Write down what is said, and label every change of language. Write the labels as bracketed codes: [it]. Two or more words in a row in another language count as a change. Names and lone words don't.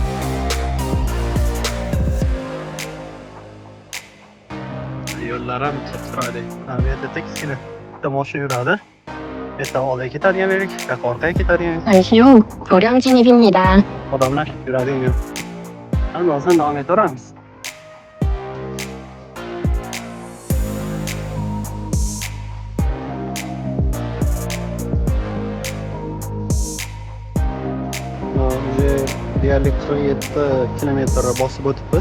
[uz] Yo'llar ham chiroyli. Bu yerda tekiskina bitta mashina yuradi. Bu yerda oldiga ketadigan yo'l, bu yoqqa orqaga ketadigan yo'l. [ko] 잠시 후 교량 진입입니다. [uz] Odamlar yuradigan yo'l. Albatta davom etaveramiz. Уже deyarli 47 kilometr bosib o'tibmiz.